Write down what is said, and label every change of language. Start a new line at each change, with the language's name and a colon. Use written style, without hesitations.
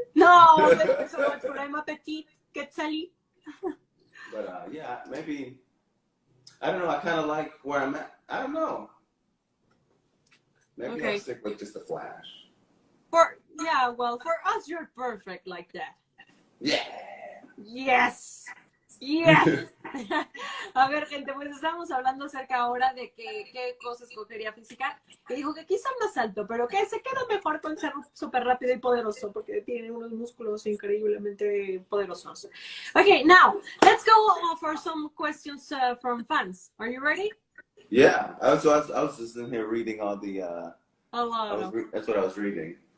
English: No, thank you so much. But I'm a petite Quetzalli. But yeah, maybe I don't know. I kind of like where I'm at. I don't know. Maybe I'll stick with just the Flash. For us, you're perfect like that. Yeah. Yes. Yes.
Spanish: A ver, gente, pues estamos hablando acerca ahora de qué cosas escogería física. Y dijo que quizá más alto, pero que se queda mejor con ser súper rápido y poderoso, porque tiene unos músculos increíblemente poderosos.
English: Okay, now, let's go for some questions from fans. Are you ready? Yeah, I was just in here reading all the. A lot. That's what I was reading.